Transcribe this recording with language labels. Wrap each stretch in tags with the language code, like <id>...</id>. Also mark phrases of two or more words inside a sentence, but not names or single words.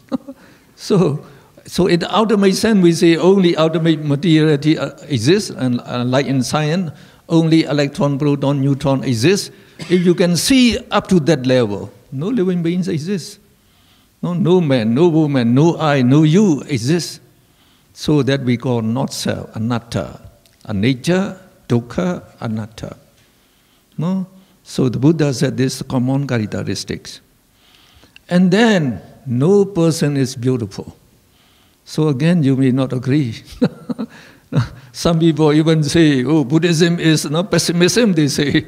<en>So in the ultimate sense, we say only ultimate materiality exists, and like in science, only electron, proton, neutron exist. If you can see up to that level, no living beings exist. No man, no woman, no I, no you exist. So that we call not self,</en> <pi>anatta, anicca, dukkha, anatta.</pi> <en>No? So the Buddha said this common characteristics. And then, no person is beautiful. So again, you may not agree. Some people even say, oh, Buddhism is not pessimism, they say.</en>